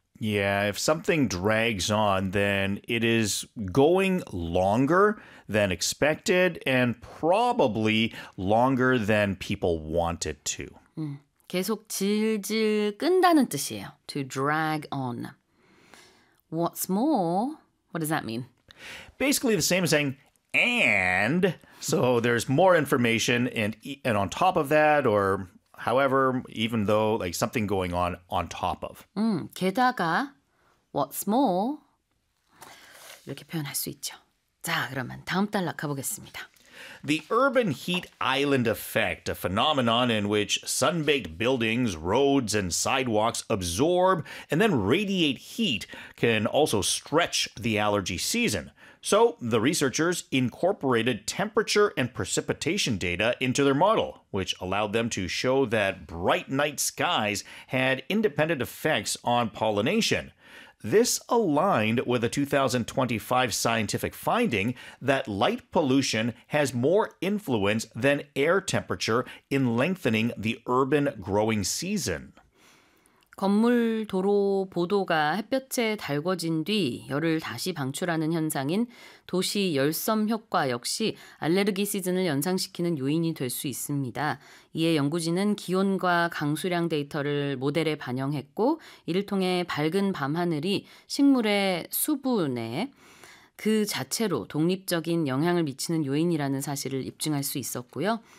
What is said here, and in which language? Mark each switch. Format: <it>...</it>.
<en>Yeah, if something drags on, then it is going longer than expected and probably longer than people want it to.</en> <ko>계속 질질 끈다는 뜻이에요.</ko> <en>To drag on. What's more, what does that mean? Basically the same as saying, and. So there's more information and on top of that or... However, even though, like, something going on top of.</en> <ko>게다가,</ko> <en>what's more,</en> <ko>이렇게 표현할 수 있죠. 자, 그러면 다음 단락 가보겠습니다.</ko> <en>The urban heat island effect, a phenomenon in which sun-baked buildings, roads, and sidewalks absorb and then radiate heat, can also stretch the allergy season. So, the researchers incorporated temperature and precipitation data into their model, which allowed them to show that bright night skies had independent effects on pollination. This aligned with a 2025 scientific finding that light pollution has more influence than air temperature in lengthening the urban growing season.</en> <ko>건물 도로 보도가 햇볕에 달궈진 뒤 열을 다시 방출하는 현상인 도시 열섬 효과 역시 알레르기 시즌을 연상시키는 요인이 될 수 있습니다. 이에 연구진은 기온과 강수량 데이터를 모델에 반영했고 이를 통해 밝은 밤하늘이 식물의 수분에 그 자체로 독립적인 영향을 미치는 요인이라는 사실을 입증할 수 있었고요.</ko>